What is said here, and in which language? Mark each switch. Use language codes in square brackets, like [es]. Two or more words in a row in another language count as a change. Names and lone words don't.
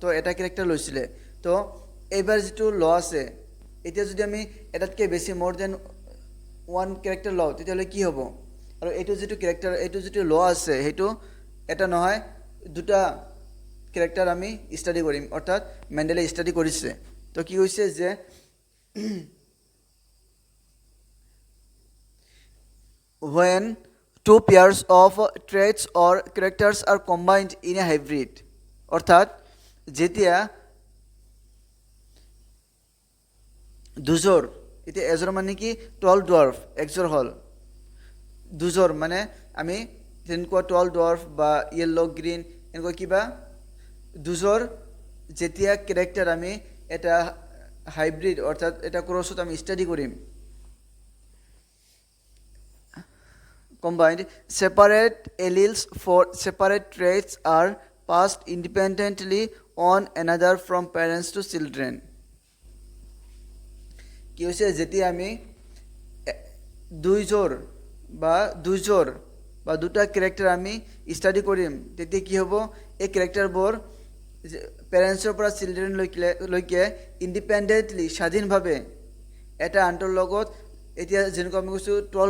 [as] এটা কেৰেক্টাৰ লৈছিলে তো এইবাৰ যিটো ল আছে এতিয়া যদি আমি এটাতকৈ বেছি মোৰ [en] then one character [as] লওঁ তেতিয়াহ'লে কি হ'ব আৰু এইটো যিটো কেৰেক্টাৰ এইটো যিটো ল আছে সেইটো এটা নহয় দুটা কেৰেক্টাৰ আমি ষ্টাডি কৰিম অৰ্থাৎ মেণ্ডেলে ষ্টাডি কৰিছে তো কি হৈছে যে [en] when two pairs of traits or characters are combined in a hybrid [as] অৰ্থাৎ যেতিয়া দুজোৰ এতিয়া এজোৰ মানে কি [en] tall dwarf [as] একজোৰ হ'ল দুজোৰ মানে আমি যেনেকুৱা [en] tall dwarf [as] বা [en] yellow green [as] এনেকুৱা কিবা দুজোৰ যেতিয়া কেৰেক্টাৰ আমি এটা হাইব্ৰিড অৰ্থাৎ এটা ক্ৰছত আমি ষ্টাডি কৰিম [en] combined separate alleles for separate traits are passed independently on another from parents to children [as] কি হৈছে যেতিয়া আমি দুইজোৰ বা দুটা কেৰেক্টাৰ আমি ষ্টাডি কৰিম তেতিয়া কি হ'ব এই কেৰেক্টাৰবোৰ পেৰেণ্টছৰ পৰা চিলড্ৰেনলৈকে ইণ্ডিপেণ্ডেণ্টলি স্বাধীনভাৱে এটা আনটোৰ লগত এতিয়া যেনেকুৱা আমি কৈছোঁ টল